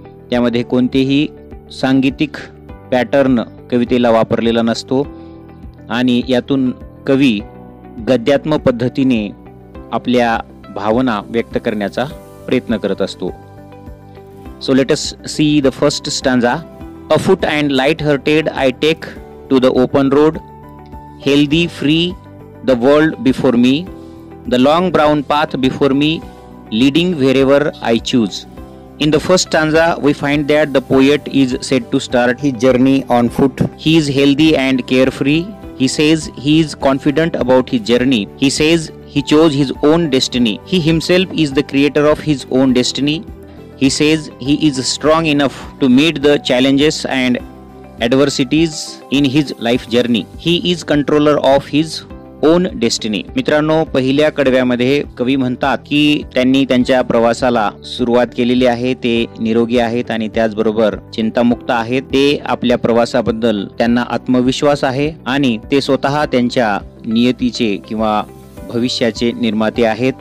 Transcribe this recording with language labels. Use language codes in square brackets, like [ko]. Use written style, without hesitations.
[mr] त्यामध्ये कोणतेही सांगीतिक पॅटर्न कवितेला वापरलेला नसतो आणि यातून कवी गद्यात्मक पद्धतीने आपल्या भावना व्यक्त करण्याचा प्रयत्न करत असतो. [en] So let us see the first stanza. Afoot and light-hearted I take to the open road, healthy, free, the world before me, the long brown path before me, leading wherever I choose. In the first stanza, we find that the poet is said to start his journey on foot. He is healthy and carefree. He says he is confident about his journey. He says he chose his own destiny. He himself is the creator of his own destiny. He says he is strong enough to meet the challenges and adversities in his life journey. He is controller of his own destiny. [mr] मित्रांनो, पहिल्या कडव्यामध्ये कवी म्हणतात की त्यांनी त्यांच्या प्रवासाला सुरुवात केलेली आहे. ते निरोगी आहेत आणि त्याचबरोबर चिंतामुक्त आहेत. ते आपल्या प्रवासाबद्दल त्यांना आत्मविश्वास आहे आणि ते स्वतः त्यांच्या नियतीचे किंवा भविष्याचे निर्माते आहेत.